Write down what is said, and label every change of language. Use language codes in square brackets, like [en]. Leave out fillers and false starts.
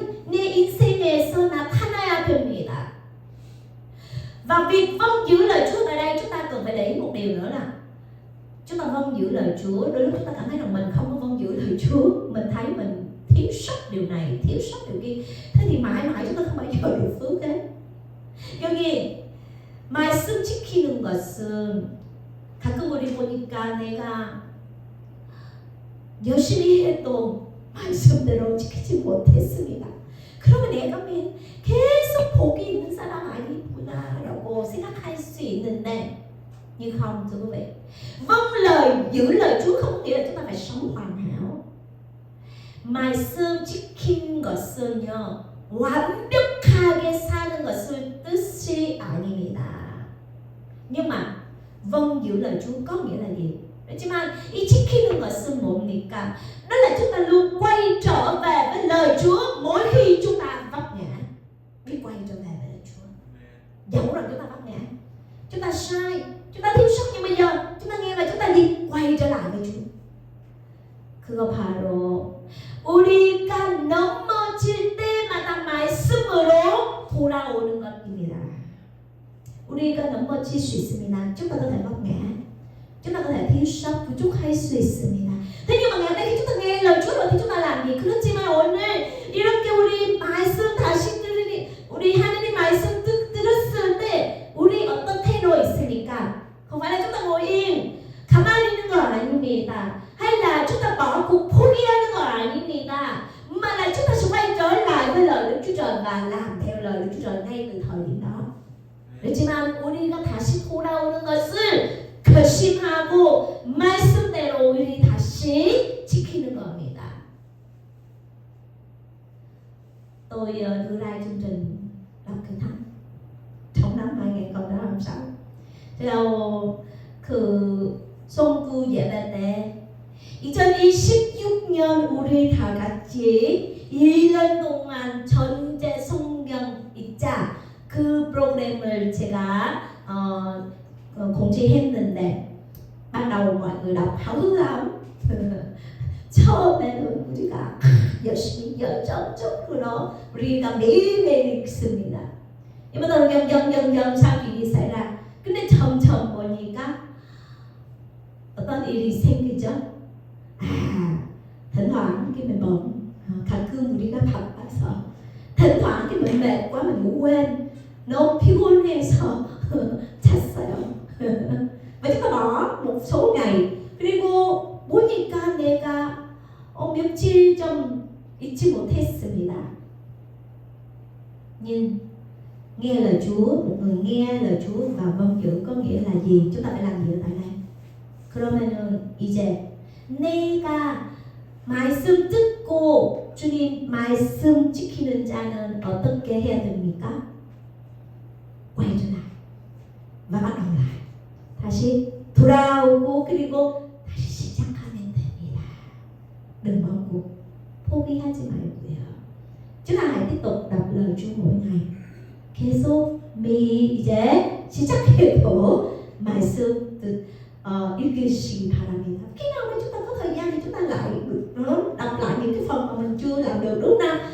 [ko] 내 인생에서 나타나야 됩니다. [vi] và việc vâng giữ lời Chúa tại đây chúng ta cần phải để ý một điều nữa là chúng ta vâng giữ lời Chúa. đôi lúc chúng ta cảm thấy rằng mình không có vâng giữ lời Chúa, mình thấy mình thiếu sót điều này, thiếu sót điều kia, thế thì mãi mãi chúng ta không bao giờ được phước hết. [ko] 여기 말씀 지키는 것은 가끔 우리 보니까 내가 열심히 해도 말씀대로 지키지 못했습니다. 그러면 내가 계속 복이 있는 사람 아니구나라고 생각할 수 있는데 [vi] nhưng không thưa quý vị. vâng lời, giữ lời Chúa không nghĩa là chúng ta phải sống hoàn hảo. [ko] 말씀 지킨 것은요 완벽하게 사는 것을 뜻이 아닙니다. [vi] nhưng mà vâng giữ lời Chúa có nghĩa là gì? [ko] 그렇지만 이 지키는 것은 뭡니까? [vi] đó là chúng ta luôn quay trở về với lời Chúa mỗi khi chúng ta vấp ngã. biết quay trở về với lời Chúa. dẫu rằng chúng ta vấp ngã, chúng ta sai, chúng ta thiếu sót, nhưng bây giờ chúng ta nghe và chúng ta đi quay trở lại với Chúa. [ko] 그거 바로 우리가 넘어질 때마다 말씀으로 돌아오는 것입니다. 우리가 넘어질 수 있습니다. [vi] chúng ta có thể vấp ngã, chúng ta có thể thiếu sót, [ko] 부족할 수 있습니다. [vi] thế nhưng mà ngày hôm nay khi chúng ta nghe lời Chúa rồi thì chúng ta làm gì? [ko] 그렇지만 오늘 이렇게 우리 말씀 다시 들으니 우리 하나님 말씀 들었을 때 우리 어떤 태도 있습니까? [vi] không phải là chúng ta ngồi yên [ko] 가만히 있는 거 아닙니다. [vi] hay là chúng ta bỏ cuộc [ko] 포기하는 거 아닙니다. [vi] mà là chúng ta sẽ quay trở lại với lời Đức Chúa Trời và làm theo lời Đức Chúa Trời ngay từ thời điểm đó. [ko] 그렇지만 우리가 다시 돌아오는 것을 결심하고 말씀대로 우리 다시 지키는 겁니다. [vi] tôi đưa ra chương trình đọc kinh thánh trong năm 2026. [ko] theo 그 송구 예배 때 2026년 우리 다 같이 1년 동안 전제 성경 읽자 그 프로그램을 제가 공지했는데 [vi] ban đầu mọi người đọc háo hức lắm. [ko] 처음에는 우리가 열심히 열정적으로 우리가 매일매일 읽습니다. [vi] nhưng mà từ dần sau chuyện gì xảy ra? [ko] 근데 점점 보니까 어떤 일이 생기죠. [vi] thỉnh thoảng cái mình bận, [ko] 가끔 우리가 바빠서, [vi] thỉnh thoảng cái mình mệt quá mình ngủ quên, [ko] 너무 피곤해서 잤어요. [vi] và chúng ta bỏ một số ngày. [ko] 그리고 보니까 내가 며칠 좀 잊지 못했습니다. [vi] nhưng nghe lời Chúa, một người nghe lời Chúa và vâng giữ có nghĩa là gì? chúng ta phải làm gì ở tại đây? [ko] 그러면은 이제 내가 말씀 듣고 주님 말씀 지키는 자는 어떻게 해야 됩니까? [vi] quay trở lại và bắt đầu lại. [ko] 다시 돌아오고 그리고 다시 시작하면 됩니다. [vi] đừng bỏ cuộc, [ko] 포기하지 말고요. [vi] chúng ta hãy tiếp tục đọc lời Chúa mỗi ngày. [ko] 계속 매일 이제 시작해도 말씀 읽으시기 바랍니다. [vi] khi nào mà chúng ta có thời gian thì chúng ta lại đọc lại những cái phần mà mình chưa làm được, đúng không nào?